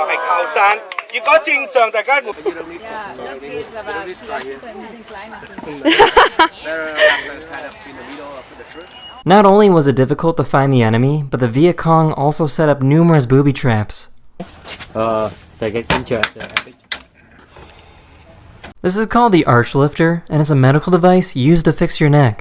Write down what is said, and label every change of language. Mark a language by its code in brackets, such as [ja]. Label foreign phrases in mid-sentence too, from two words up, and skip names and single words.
[yue] 大家呢度個土地就係靠山，結果正常大家會。 [en] Not only was it difficult to find the enemy, but the Viet Cong also set up numerous booby traps. This is called the arch lifter, and it's a medical device used to fix your neck.